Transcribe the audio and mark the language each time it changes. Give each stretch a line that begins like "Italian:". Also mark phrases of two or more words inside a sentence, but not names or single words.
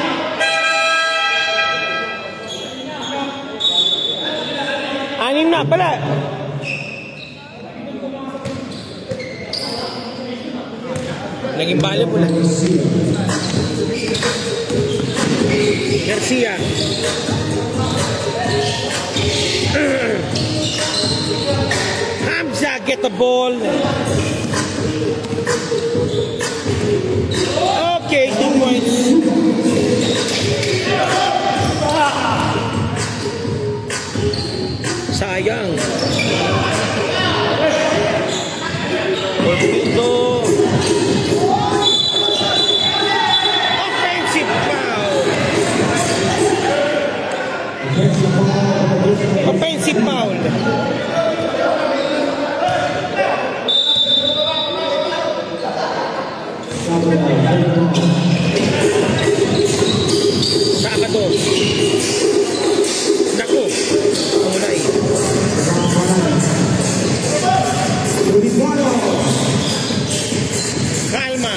Filipino: Anim na pala. Naging bale po lang. Garcia.
English: Hamza get the ball. Okay, 2 points.
Filipino: Sayang. Orlando.
English: Offensive foul. Offensive foul.
Filipino: Sabado. Naku. Mulay. Calma.